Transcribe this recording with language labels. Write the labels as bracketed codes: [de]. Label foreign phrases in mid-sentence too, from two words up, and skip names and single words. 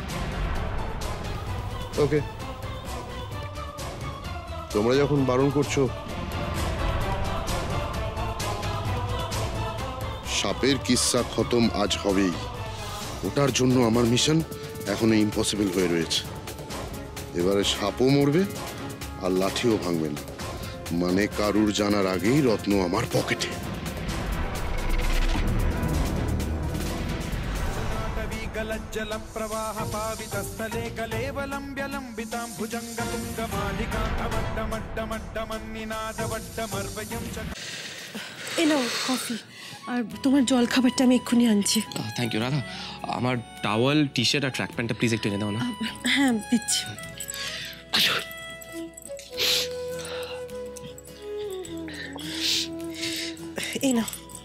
[bn] ওকে, তোমরা যখন বারণ করছো, সাপের কিস্সা খতম আজ হবেই। ওটার জন্য আমার মিশন এখনো ইম্পসিবল হয়ে রয়েছে। এবারে সাপও মরবে আর লাঠিও ভাঙবে না, মানে কারুর জানার আগেই রত্ন আমার পকেটে। [sa] जल प्रवाह पावित स्थले कलेवलंब्य लंबितां भुजंग तुंग मालिका अवड्डमड्डमड्डमन्निनादवड्डमर्वयं च। [bn] এ নাও কফি, আর তোমার জল খাবারটা আমি এক্ষুনি আনছি। [en] thank you Radha. [bn] আমার টাওয়াল, টি শার্ট আর ট্র্যাক প্যান্টটা প্লিজ একটু এনে দাও না। হ্যাঁ দিচ্ছি। এই নাও।